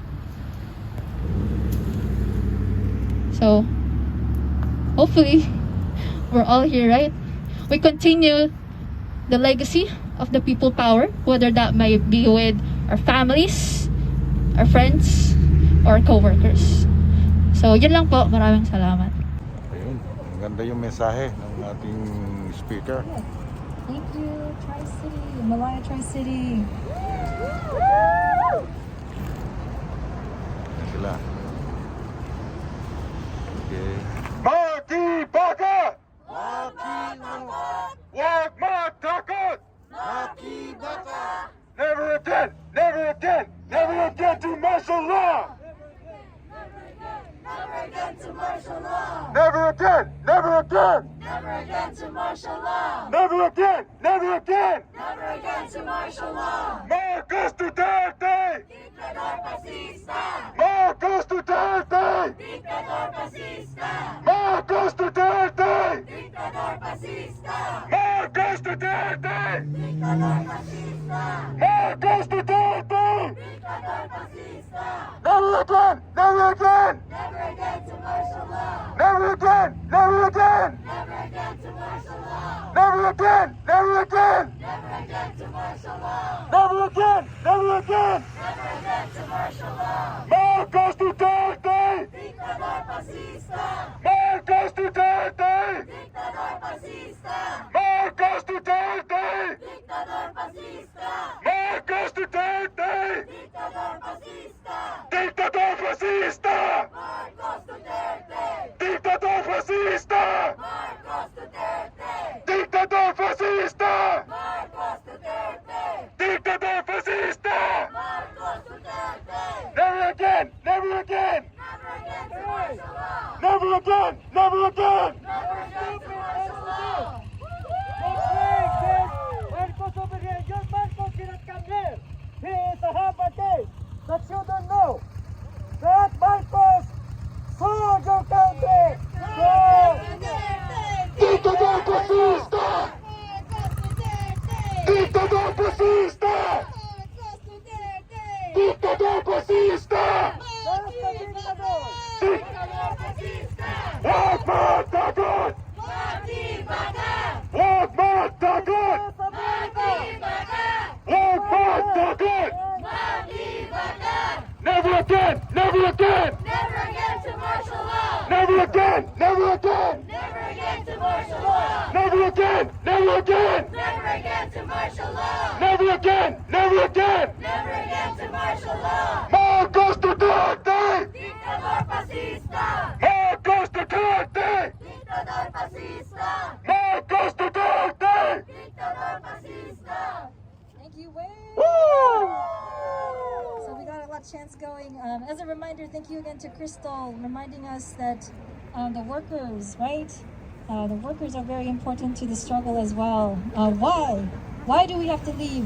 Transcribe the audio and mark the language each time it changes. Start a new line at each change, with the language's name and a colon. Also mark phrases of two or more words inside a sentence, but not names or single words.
English: So, hopefully, we're all here, right? We continue the legacy of the people power, whether that might be with our families, our friends, or our co-workers. So,
Filipino: yun lang po. Maraming salamat. Ayun, ang ganda yung mensahe ng ating speaker.
English: Thank you, Tri-City,
Filipino: Malaya Tri-City. Yan sila. Okay. Maki Baka! Wag matakot!
English: Never again! Never again! Never again to martial law! Never again to martial law. Never again! Never again! Never again to martial law. Never again! Never again! Never again to martial law.
Spanish: Marcos Duterte! Dictador fascista. Marcos Duterte! Dictador fascista. Marcos Duterte! Dictador fascista. Marcos Duterte! Dictador fascista. Marcos Duterte! Dictador fascista.
English: Never again! Never again! Never again to martial law. Never again! Never again! Never again to martial law. Never again! Never again! Never again to martial law. Never again! Never again! Never again to martial law.
Spanish: Marcos Duterte! Dictador fascista. Marcos Duterte! Dictador fascista. Marcos Duterte! Dictador fascista. Marcos Duterte! Dictador fascista. Dictador fascista! Marcos Duterte. Dictador fascista! Marcos Duterte. Dictador fascista! Marcos Duterte. Dictador fascista! Marcos Duterte.
English: Never again! Never again! Never again to martial law. Never again! Never again! Never again to martial law. Marcos over here. Your Marcos cannot come here. He is a habate that you don't know. That Marcos sold your country.
Spanish: Dictador fascista! Dictador fascista! Dictador fascista! Dictador fascista.
Filipino: Wag matagot! Mati baga. Wag matagot! Mati baga. Wag matagot! Mati baga.
English: Never again! Never again! Never again to martial law. Never again! Never again! Never again to martial law. Never again! Never again! Never again to martial law. Never again! Never again! Never again to martial law.
Spanish: Marcos Duterte! Dictador fascista. Marcos Duterte! Dictador fascista. Marcos Duterte! Dictador fascista.
English: Thank you, Wayne. Woo! So we got a lot of chants going. As a reminder, thank you again to Crystal, reminding us that the workers, right? The workers are very important to the struggle as well. Why? Why do we have to leave?